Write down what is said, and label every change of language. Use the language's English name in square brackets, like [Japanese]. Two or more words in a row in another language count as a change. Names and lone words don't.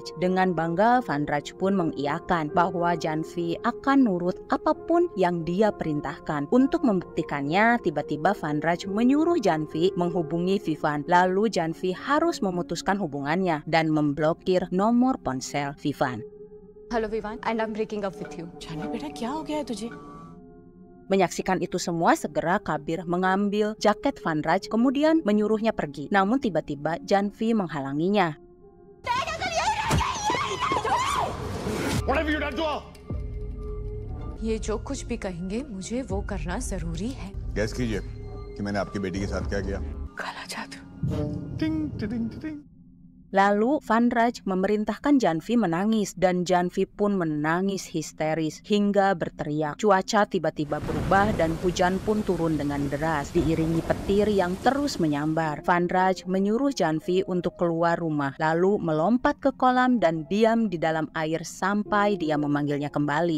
[Indonesian] Dengan bangga, Vanraj pun mengiyakan bahwa Janvi akan nurut apapun yang dia perintahkan. Untuk membuktikannya, tiba-tiba Vanraj menyuruh Janvi menghubungi Vivan. Lalu Janvi harus memutuskan hubungannya dan memblokir nomor ponsel Vivan. [English] Hello Vivan, and I'm breaking up with you. [Hindi] जाने बेटा क्या हो गया है तुझे? [Indonesian] Menyaksikan itu semua, segera Kabir mengambil jaket Vanraj kemudian menyuruhnya pergi. Namun tiba-tiba Janvi menghalanginya. [English] What have you done to her? [Hindi] ये जो कुछ भी कहेंगे मुझे वो करना जरूरी है. गैस कीजिए कि मैंने आपकी बेटी के साथ क्या किया. काला जादू. टिंग टिडिंग टिडिंग. [Indonesian] Lalu Vanraj memerintahkan Janvi menangis dan Janvi pun menangis histeris hingga berteriak. Cuaca tiba-tiba berubah dan hujan pun turun dengan deras diiringi petir yang terus menyambar. Vanraj menyuruh Janvi untuk keluar rumah lalu melompat ke kolam dan diam di dalam air sampai dia memanggilnya kembali.